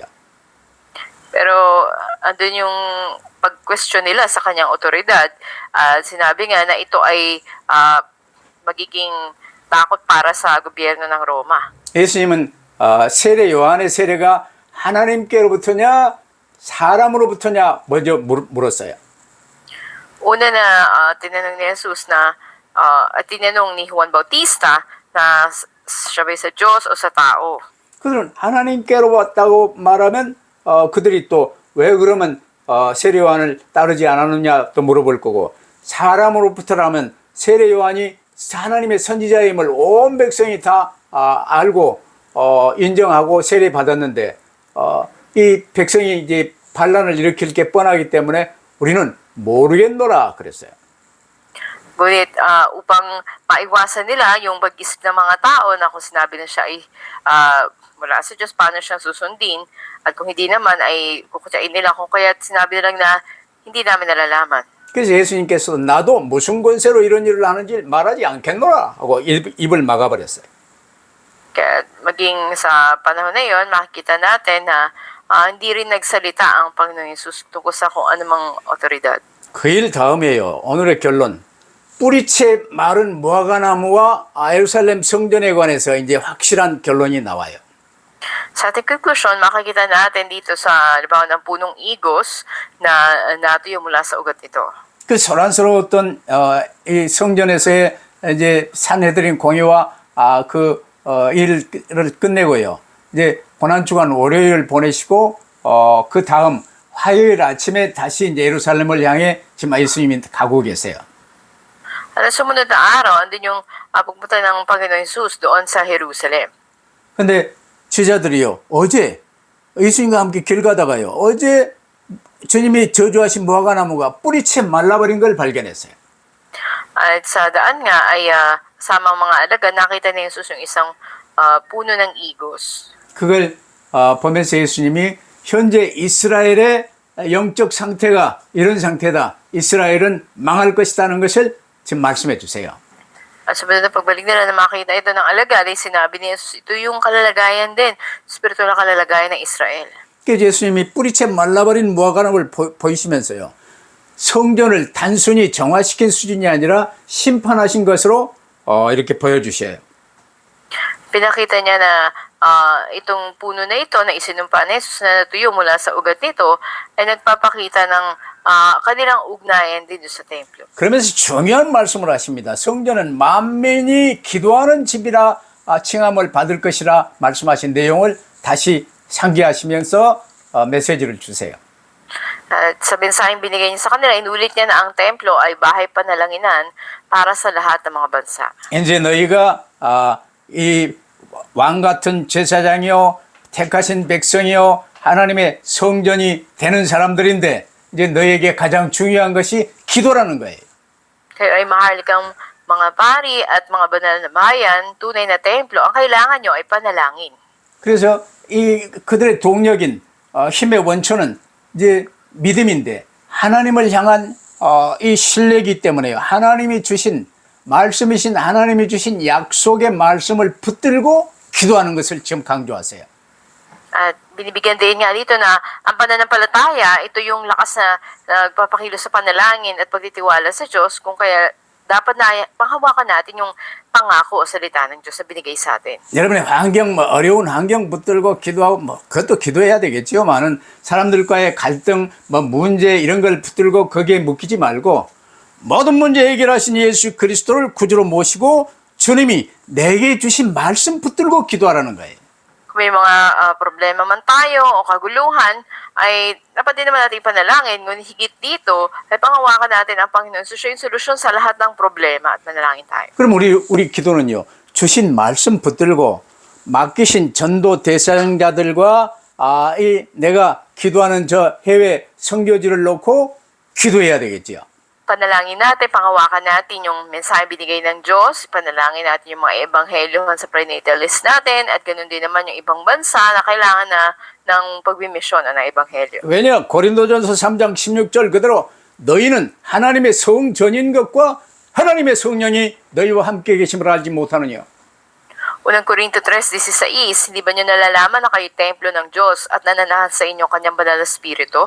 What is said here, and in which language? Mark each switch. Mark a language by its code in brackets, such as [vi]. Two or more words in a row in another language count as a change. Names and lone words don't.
[tl] Pero andun yung pag-question nila sa kanyang otoridad, sinabi nga na ito ay magiging takot para sa gobyerno ng Roma. [ko] 예수님은 세례 요한의 세례가 하나님께로부터냐 사람으로부터냐 먼저 물었어요. [tl] Una na tinanong ni Jesus na tinanong ni Juan Bautista na siya ba sa Diyos o sa tao. [ko] 그들은 하나님께로 왔다고 말하면 그들이 또 왜 그러면 세례 요한을 따르지 않았느냐 또 물어볼 거고, 사람으로부터라면 세례 요한이 하나님의 선지자임을 온 백성이 다 알고 인정하고 세례 받았는데 이 백성이 이제 반란을 일으킬 게 뻔하기 때문에 우리는 모르겠노라 그랬어요. [tl] Ngunit upang maiwasan nila yung pag-isip ng mga tao na kung sinabi na siya ay mula sa Diyos, paano siyang susundin, at kung hindi naman ay kukutsain nila kung kaya sinabi nilang na hindi namin nalalaman. [ko] 그래서 예수님께서 나도 무슨 권세로 이런 일을 하는지 말하지 않겠노라 하고 입을 막아버렸어요. [tl] Kaya maging sa panahon na yon, makikita natin na hindi rin nagsalita ang Panginoong Yesus tungkol sa kung anumang otoridad. [ko] 그 일 다음이에요. 오늘의 결론. 뿌리채 마른 무화과나무와 예루살렘 성전에 관해서 이제 확실한 결론이 나와요. [tl] Sa ating conclusion, makikita natin dito sa halimbawa ng punong igos na natuyo mula sa ugat nito. [ko] 그 소란스러웠던 이 성전에서의 이제 산헤드린 공의와 그 일을 끝내고요. 이제 고난주간 월요일 보내시고 그 다음 화요일 아침에 다시 이제 예루살렘을 향해 지금 예수님이 가고 계세요. [tl] At sumunod na araw, andun yung pagpunta ng Panginoon Jesus doon sa Jerusalem. [ko] 근데 제자들이요, 어제 예수님과 함께 길 가다가요, 어제 주님이 저주하신 무화과나무가 뿌리채 말라버린 걸 발견했어요. [tl] At sa daan nga ay kasama ang mga alagad, nakita ni Jesus yung isang puno ng igos. [ko] 그걸 보면서 예수님이 현재 이스라엘의 영적 상태가 이런 상태다. 이스라엘은 망할 것이라는 것을 지금 말씀해 주세요. [tl] At sumunod na pagbalik nila na makita ito ng alagad, ay sinabi ni Jesus, ito yung kalalagayan din, spiritual na kalalagayan ng Israel. [ko] 그래서 예수님이 뿌리채 말라버린 무화과나무를 보이시면서요, 성전을 단순히 정화시킨 수준이 아니라 심판하신 것으로 이렇게 보여주셔요. [tl] Pinakita niya na itong puno na ito na isinumpa ni Jesus na natuyo mula sa ugat nito ay nagpapakita ng kanilang ugnayan din sa templo. [ko] 그러면서 중요한 말씀을 하십니다. 성전은 만민이 기도하는 집이라 칭함을 받을 것이라 말씀하신 내용을 다시 상기하시면서 메시지를 주세요. [tl] At sa mensaheng binigay niya sa kanila, inulit niya na ang templo ay bahay panalanginan para sa lahat ng mga bansa. [ko] 이제 너희가 이 왕 같은 제사장이요, 택하신 백성이요, 하나님의 성전이 되는 사람들인데 이제 너희에게 가장 중요한 것이 기도라는 거예요. [tl] Kayo ay mahalikang mga pari at mga banal na bayan, tunay na templo, ang kailangan nyo ay panalangin. [ko] 그래서 이 그들의 동력인 힘의 원천은 이제 믿음인데 하나님을 향한 이 신뢰이기 때문에요. 하나님이 주신 말씀이신 하나님이 주신 약속의 말씀을 붙들고 기도하는 것을 지금 강조하세요. [tl] At binibigyan din nga dito na ang pananampalataya, ito yung lakas na nagpapakilos sa panalangin at pagtitiwala sa Diyos, kung kaya dapat na panghawakan natin yung pangako o salita ng Diyos na binigay sa atin. [ko] 여러분의 환경, 어려운 환경 붙들고 기도하고, 그것도 기도해야 되겠지요. 많은 사람들과의 갈등, 문제, 이런 걸 붙들고 거기에 묶이지 말고, 모든 문제 해결하신 예수 그리스도를 구주로 모시고, 주님이 내게 주신 말씀 붙들고 기도하라는 거예요. [tl] Kung may mga problema man tayo o kaguluhan, ay dapat din naman natin panalangin. Ngunit higit dito, ay panghawakan natin ang Panginoon. So siya yung solusyon sa lahat ng problema at manalangin tayo. [ko] 그럼 우리 기도는요, 주신 말씀 붙들고 맡기신 전도 대상자들과 이 내가 기도하는 저 해외 선교지를 놓고 기도해야 되겠지요. [tl] Panalangin natin, panghawakan natin yung mensahe binigay ng Diyos, panalangin natin yung mga ebanghelyohan sa [en] prenatal list [tl] natin, at ganoon din naman yung ibang bansa na kailangan na ng pagbimisyon ng ebanghelyo. [ko] 왜냐? 고린도전서 3장 16절 그대로 너희는 하나님의 성전인 것과 하나님의 성령이 너희와 함께 계심을 알지 못하느냐. [tl] Unang Korinto 3:16, hindi ba nyo nalalaman na kayo templo ng Diyos at nananahan sa inyo kanyang banal na spirito?